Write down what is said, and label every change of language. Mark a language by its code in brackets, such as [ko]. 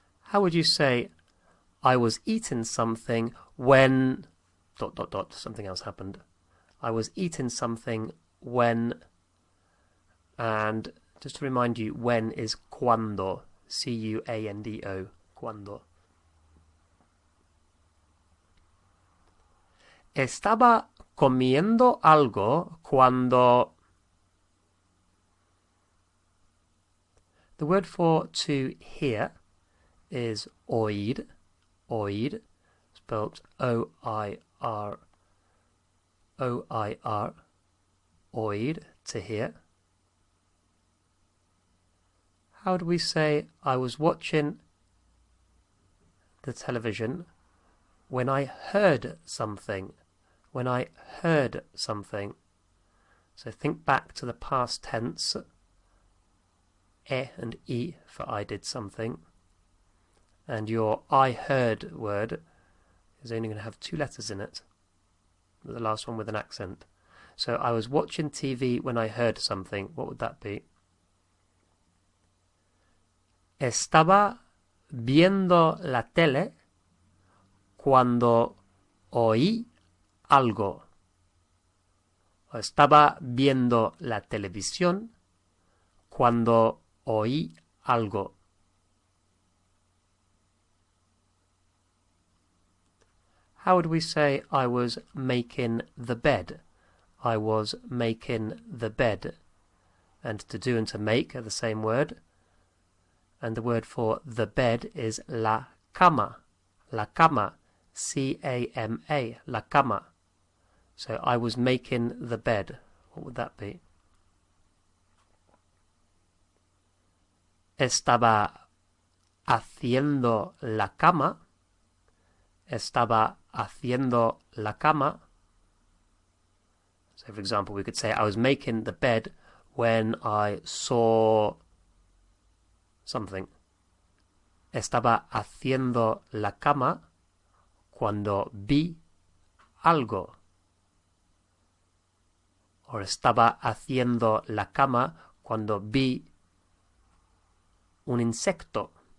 [en] How would you say I was eating something when ... something else happened. I was eating something when, and just to remind you, when is cuando, C-U-A-N-D-O, cuando. [es] Estaba comiendo algo cuando... [en] The word for to hear is oír, oír, spelled O-I-R, O-I-R, oír, to hear. How do we say I was watching the television when I heard something? When I heard something. So think back to the past tense. And e for I did something. And your I heard word is only going to have 2 letters in it. The last one with an accent. So I was watching TV when I heard something. What would that be? [es] Estaba viendo la tele cuando oí algo. O estaba viendo la televisión cuando oí algo. [en] How would we say I was making the bed? I was making the bed. And to do and to make are the same word. And the word for the bed is la cama. La cama. C-A-M-A. La cama. So I was making the bed. What would that be? [es] Estaba haciendo la cama. Estaba haciendo la cama. [en] So, for example, we could say I was making the bed when I saw something. [es] Estaba haciendo la cama cuando vi algo. O estaba haciendo la cama cuando vi un insecto.